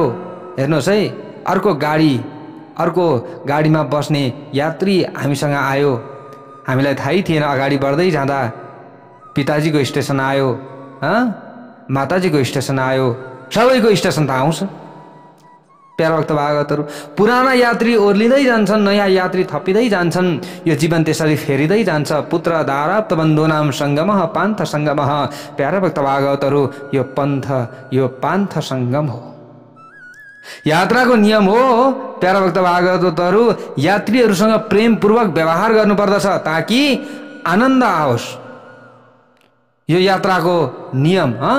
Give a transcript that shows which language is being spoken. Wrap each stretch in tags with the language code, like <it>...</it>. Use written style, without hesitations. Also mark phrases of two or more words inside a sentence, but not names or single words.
<ne>हेर्नुहोस् है, अर्को गाडीमा बस्ने यात्री हामीसँग आयो, हामीलाई थाहै थिएन। अगाडि बढ्दै जाँदा पिताजीको स्टेसन आयो, माताजीको स्टेसन आयो, सबैको स्टेसन त आउँछ। प्यारा भक्त भागवतहरु, पुराना यात्री ओर्लिँदै जान्छन्, नयाँ यात्री थपिँदै जान्छन्, यो जीवन त्यसरी फेरिँदै जान्छ।</ne> <sa>पुत्र दाराप्त बन्धुनाम संगमः पान्थ संगमः।</sa> <ne>प्यारा भक्त भागवतहरु, यो पान्थ संगम हो, यात्राको नियम हो। प्यारा भक्त भागवतहरु, यात्रीहरूसँग प्रेमपूर्वक व्यवहार गर्नुपर्दछ ताकि आनन्द आओस्। यो यात्राको नियम।</ne>